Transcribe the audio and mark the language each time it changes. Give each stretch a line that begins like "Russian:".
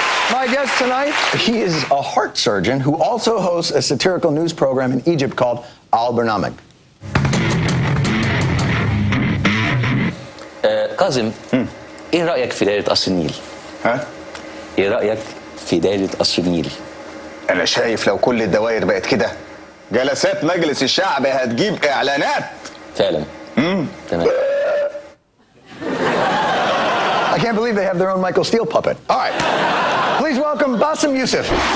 English: My guest tonight, he is a heart surgeon who also hosts a satirical news program in Egypt called Al Barnamij.
Arabic: كاظم، ايه رأيك في دايرة قصر النيل؟ ها؟ ايه رأيك في دايرة قصر النيل؟ انا شايف لو كل الدوائر بقت كده جلسات مجلس الشعب هتجيب اعلانات. فعلا. تمام.
English: I can't believe they have their own Michael Steele puppet. All right. Please welcome Bاسم يوسف.